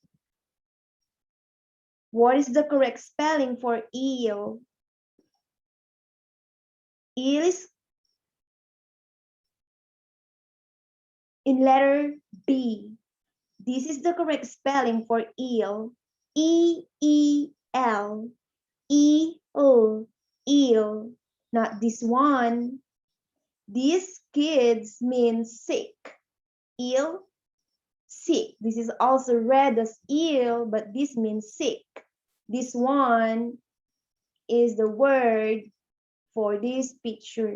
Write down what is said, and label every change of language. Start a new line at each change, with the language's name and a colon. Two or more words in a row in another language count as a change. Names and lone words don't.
English: What is the correct spelling for eel? Eel is in letter B. This is the correct spelling for eel. E-E-L. E-O. Eel. Not this one. These kids mean sick. Eel, sick. This is also read as eel, but this means sick. This one is the word for this picture.